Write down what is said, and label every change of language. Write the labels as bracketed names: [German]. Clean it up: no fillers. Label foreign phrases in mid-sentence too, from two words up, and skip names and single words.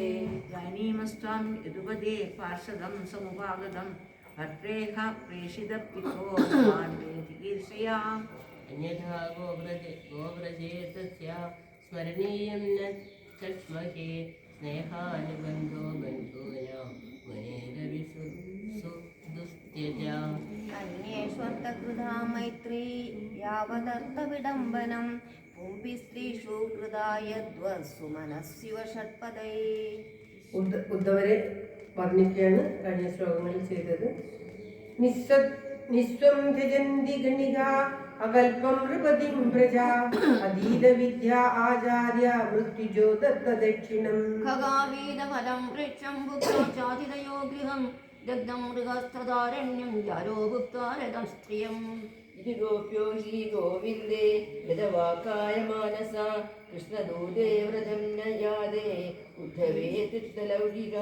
[Sanskrit] ജാനീമസ്ത്വാം യദുപദേ പാർഷദം സമുപാഗതം ഭദ്രേഖ പ്രേഷിതപിതോ ചികീർഷയാ. അന്യഥാ ഗോവ്രജേതസ്യ സ്മരണീയം ന ചക്ഷ്മഹേ സ്നേഹാനുബന്ധോ ബന്ധൂനാം മനേരവി परित्यज अन्येष्वर्थकृता मैत्री यावदर्थविडम्बनं पुंपि स्त्रीषु कृता यद्वत्सु मनस्सिव षट्पदै. [Malayalam] ഉദ്ധവരെ വർണ്ണിക്കുകയാണ് കഴിഞ്ഞ ശ്ലോകങ്ങളിൽ ചെയ്തത്. [Sanskrit] നിസ്വം ത്യജന്തി ഗണിക അകൽപം നൃപതിം പ്രജ അതീത വിദ്യ ആചാര്യ മൃത്യുജോ ദത്തദക്ഷിണം. खगावीदफलं वृक्षं भुक्त्वा चातितयो गृहं दग्धं मृगस्तदारण्यं जारो भुक्त्वा रथं स्त्रियम्. इति गोप्यो हि गोविन्दे यदवाकाय मानसा कृष्णदूते व्रतं न यादे उद्धवे तीर्थलौकिका.